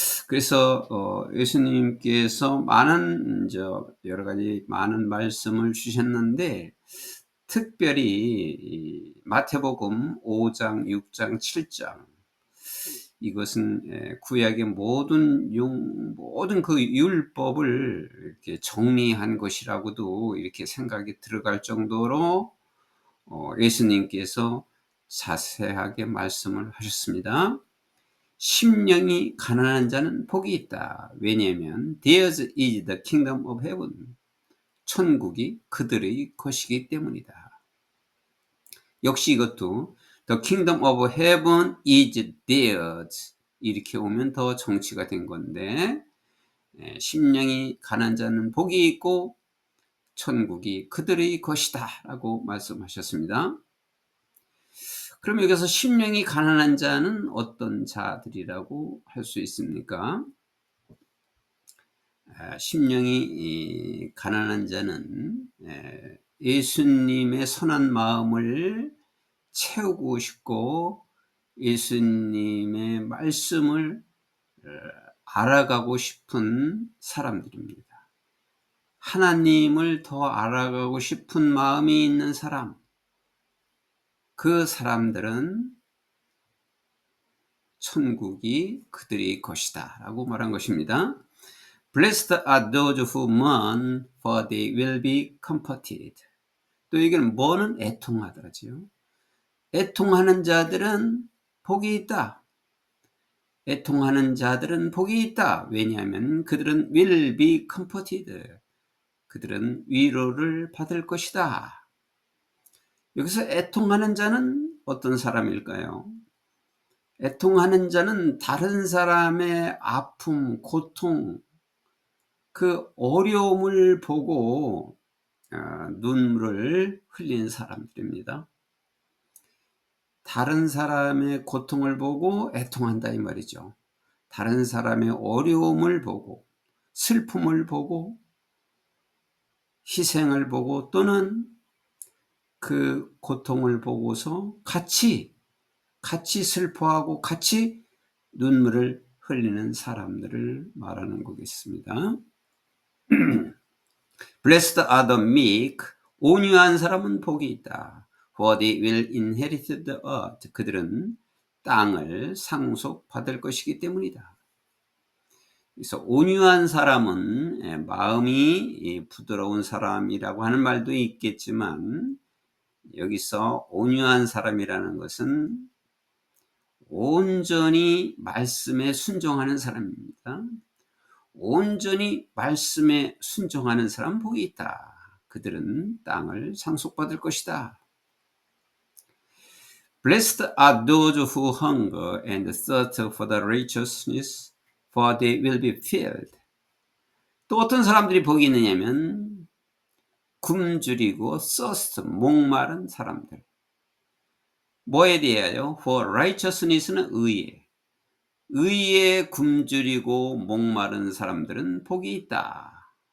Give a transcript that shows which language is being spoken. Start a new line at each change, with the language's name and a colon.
Korean: 그래서 예수님께서 많은 여러 가지 많은 말씀을 주셨는데 특별히 이 마태복음 5장, 6장, 7장 이것은 구약의 모든 그 율법을 이렇게 정리한 것이라고도 이렇게 생각이 들어갈 정도로 예수님께서 자세하게 말씀을 하셨습니다. 심령이 가난한 자는 복이 있다.
English: 왜냐하면 theirs is the kingdom of heaven.
Korean: 천국이 그들의 것이기 때문이다. 역시 이것도
English: the kingdom of heaven is theirs.
Korean: 이렇게 오면 더 정치가 된 건데 심령이 가난한 자는 복이 있고 천국이 그들의 것이다 라고 말씀하셨습니다. 그럼 여기서 심령이 가난한 자는 어떤 자들이라고 할 수 있습니까? 심령이 가난한 자는 예수님의 선한 마음을 채우고 싶고 예수님의 말씀을 알아가고 싶은 사람들입니다. 하나님을 더 알아가고 싶은 마음이 있는 사람, 그 사람들은 천국이 그들의 것이다 라고 말한 것입니다.
English: Blessed are those who mourn, for they will be comforted.
Korean: 또 여기는 mourn은 애통하다죠. 애통하는 자들은 복이 있다. 애통하는 자들은 복이 있다. 왜냐하면 그들은
English: will be comforted.
Korean: 그들은 위로를 받을 것이다. 여기서 애통하는 자는 어떤 사람일까요? 애통하는 자는 다른 사람의 아픔, 고통, 그 어려움을 보고 눈물을 흘린 사람들입니다. 다른 사람의 고통을 보고 애통한다 이 말이죠. 다른 사람의 어려움을 보고 슬픔을 보고 희생을 보고 또는 그 고통을 보고서 같이 슬퍼하고 같이 눈물을 흘리는 사람들을 말하는 거겠습니다.
English: Blessed are the meek.
Korean: 온유한 사람은 복이 있다.
English: For they will inherit the earth.
Korean: 그들은 땅을 상속받을 것이기 때문이다. 그래서 온유한 사람은 마음이 부드러운 사람이라고 하는 말도 있겠지만, 여기서 온유한 사람이라는 것은 온전히 말씀에 순종하는 사람입니다. 온전히 말씀에 순종하는 사람 복이 있다. 그들은 땅을 상속받을 것이다.
English: Blessed are those who hunger and thirst for the righteousness, for they will be filled.
Korean: 또 어떤 사람들이 복이 있느냐면 굶주리고 thirst, 목마른 사람들. 뭐에 대하여? For righteousness는 의에. 의에 굶주리고 목마른 사람들은 복이 있다.